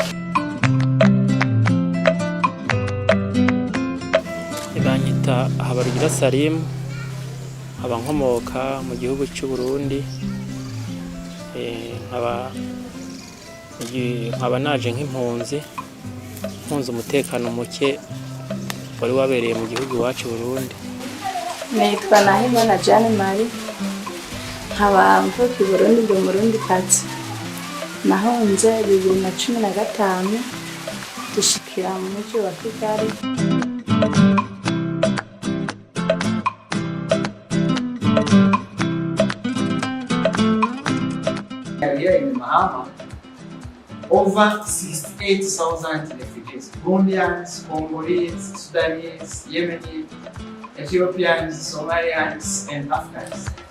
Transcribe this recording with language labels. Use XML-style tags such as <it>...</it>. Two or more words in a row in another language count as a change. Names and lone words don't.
<rn>Banyita Habarugira Salim, aba nkomoka mu gihugu cy'u Burundi, nkaba naje nk'impunzi, umutekano muke wari wabereye mu gihugu iwacu Burundi. Nitwa Nahimana Jeanne Marie, nkaba mvuka i Burundi, ndi Umurundi kazi. Nahunze 2015 dushikira mu mujyi wa Kigali.</rn> <en>Here in Mahama, over 68,000 refugees, Burundians, Congolese, Sudanese, Yemenis, Ethiopians, Somalians, and Afghans.</en>